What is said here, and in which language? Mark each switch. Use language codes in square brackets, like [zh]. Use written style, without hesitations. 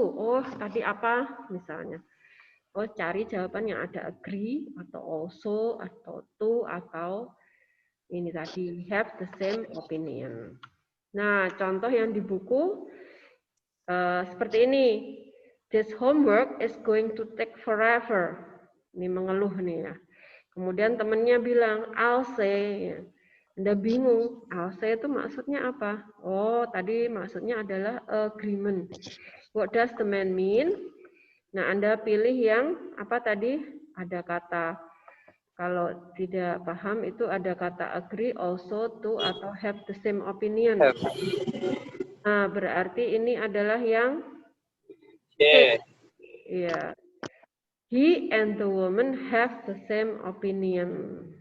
[id] Oh, tadi apa misalnya? Oh, cari jawaban yang ada agree atau also atau to atau ini tadi [en] have the same opinion. [id] Nah, contoh yang di buku seperti ini. [en] This homework is going to take forever. [id] Ini mengeluh nih ya. Kemudian temannya bilang, [en] I'll say. [id] Anda bingung, [en] I'll say [id] itu maksudnya apa? Oh, tadi maksudnya adalah agreement. [en] What does the man mean? [id] Nah, Anda pilih yang apa tadi? Ada kata, kalau tidak paham itu ada kata agree, also, to, atau [en] have the same opinion. [id] Nah, berarti ini adalah yang yeah. [en] He and the woman have the same opinion.